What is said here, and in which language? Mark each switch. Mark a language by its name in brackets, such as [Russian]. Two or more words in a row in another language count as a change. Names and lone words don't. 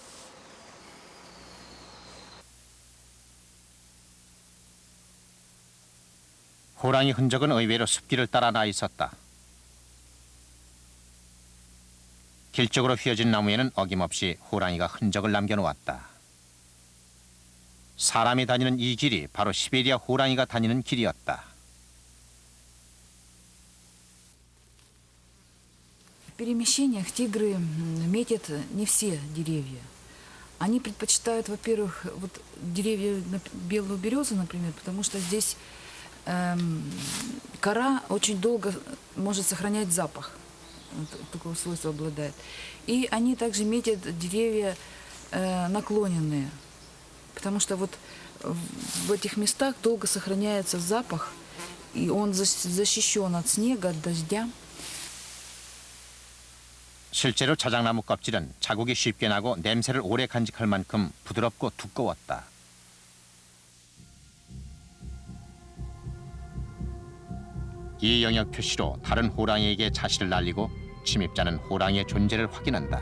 [Korean] 호랑이 흔적은 의외로 숲길을 따라 나 있었다. 길 쪽으로 휘어진 나무에는 어김없이 호랑이가 흔적을 남겨놓았다. 사람이 다니는 이 길이 바로 시베리아 호랑이가 다니는 길이었다. [Russian] В перемещениях тигры метят не все деревья. Они предпочитают, во-первых, вот деревья, белую березу, например, потому что здесь кора очень долго может сохранять запах. Вот, такое свойство обладает. И они также метят деревья наклоненные, потому что вот в этих местах долго сохраняется запах, и он защищен от снега, от дождя. [Korean] 실제로 자작나무 껍질은 자국이 쉽게 나고 냄새를 오래 간직할 만큼 부드럽고 두꺼웠다. 이 영역 표시로 다른 호랑이에게 자신을 알리고 침입자는 호랑이의 존재를 확인한다.